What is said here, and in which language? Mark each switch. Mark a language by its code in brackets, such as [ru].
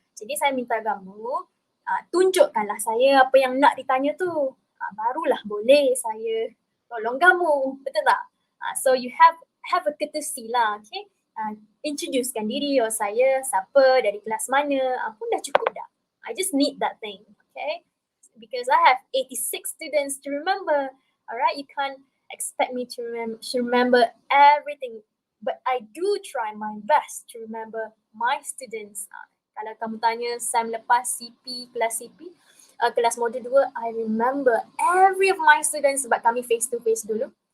[ms] Jadi saya minta kamu tunjukkanlah saya apa yang nak ditanya tu. Barulah boleh saya tolong kamu, betul tak? [en] So you have a courtesy lah, okay? [ms] Introducekan diri, saya siapa, dari kelas mana, pun dah cukup dah. [en] I just need that thing, okay? Because I have 86 students to remember. Alright, you can't expect me to remember everything, but I do try my best to remember my students. [ms] Kalau kamu tanya SEM lepas CP, kelas CP, kelas modul 2, [en] I remember every of my students [ms] sebab kami face to face dulu.